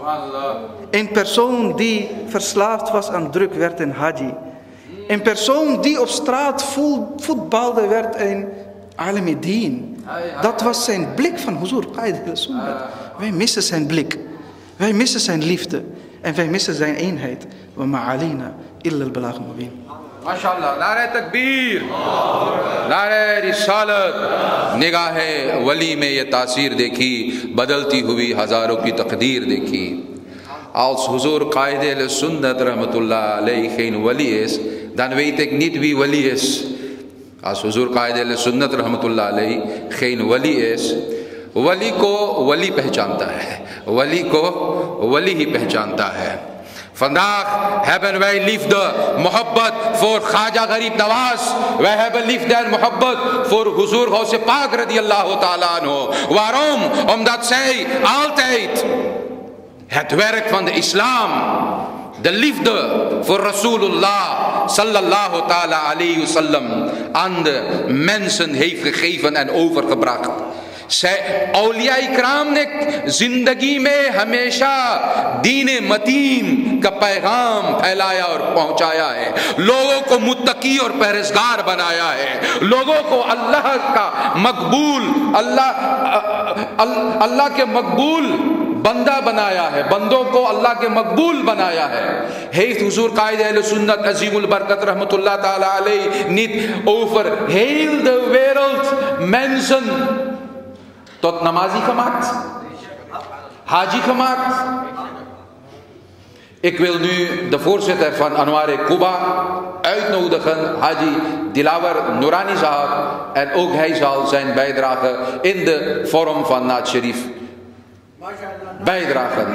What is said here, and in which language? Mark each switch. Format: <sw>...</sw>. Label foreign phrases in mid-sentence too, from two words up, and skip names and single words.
<nl>Een persoon die verslaafd was aan druk, werd een haji. Een persoon die op straat voetbalde, werd een alimidin. Dat was zijn blik van Huzoor Qaid al-Sunnat. Wij missen zijn blik. Wij missen zijn liefde. En wij missen zijn eenheid.</nl> <ar>وما علينا إلا البلاغ المبين.</ar> <ur>माशाअल्लाह, نعرۂ تکبیر، نعرۂ رسالت. نگاہ ولی میں یہ تاثیر دیکھی، بدلتی ہوئی ہزاروں کی تقدیر دیکھی.</ur> <nl>Als Huzoor Qaid al-Sunnat</nl> <ar>رحمة الله عليه</ar> <nl>geen wali is, dan weet ik niet wie wali is. Als Huzoor Qaid al-Sunnat</nl> <ar>رحمة الله عليه</ar> <nl>geen wali is,</nl> <ur>ولی کو ولی پہچانتا ہے، ولی کو ولی ہی پہچانتا ہے.</ur> <nl>Vandaag hebben wij liefde, mohabbat voor Khaja Gharib Nawaz. Wij hebben liefde en mohabbat voor Huzoor Ghaus Pak</nl> <ar>رضي الله تعالى عنه.</ar> <nl>Waarom? Omdat zij altijd het werk van de islam, de liefde voor Rasulullah</nl> <ar>صلى الله تعالى عليه وسلم</ar> <nl>aan de mensen heeft gegeven en overgebracht.</nl> <ur>اولیاء اکرام نے زندگی میں ہمیشہ دین متین کا پیغام پھیلایا اور پہنچایا ہے، لوگوں کو متقی اور پرہیزگار بنایا ہے، لوگوں کو اللہ کا مقبول اللہ کے مقبول بندہ بنایا ہے، بندوں کو اللہ کے مقبول بنایا ہے.</ur> <nl>Heeft Huzoor Qaid al-Sunnat Azimul Barkat</nl> <ar>رحمة الله تعالى عليه</ar> <nl>niet over heel de wereld mensen tot namazi gemaakt, haji gemaakt? Ik wil nu de voorzitter van Anwar Quba uitnodigen, Haji Dilawar Noorani Sahab, en ook hij zal zijn bijdrage in de vorm van</nl> <ur>نعت شریف</ur> <nl>bijdragen.</nl>